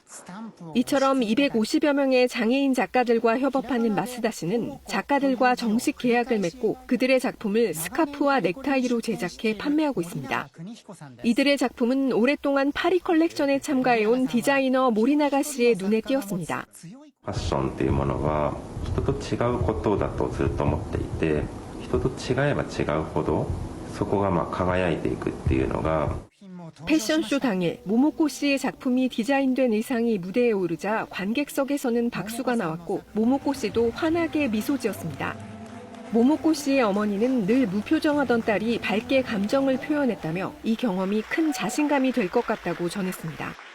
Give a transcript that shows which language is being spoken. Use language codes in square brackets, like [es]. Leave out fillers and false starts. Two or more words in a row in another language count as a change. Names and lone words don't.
[ko] 이처럼 250여 명의 장애인 작가들과 협업하는 마스다 씨는 작가들과 정식 계약을 맺고 그들의 작품을 스카프와 넥타이로 제작해 판매하고 있습니다. 이들의 작품은 오랫동안 파리 컬렉션에 참가해온 디자이너 모리나가 씨의 눈에 띄었습니다. [ja] ファッションっていうものは人と違うことだとずっと思っていて、人と違えば違うほどそこが輝いていくっていうのが [ko] 패션쇼 당일 모모코 씨의 작품이 디자인된 의상이 무대에 오르자 관객석에서는 박수가 나왔고 모모코 씨도 환하게 미소 지었습니다. 모모코 씨의 어머니는 늘 무표정하던 딸이 밝게 감정을 표현했다며 이 경험이 큰 자신감이 될 것 같다고 전했습니다.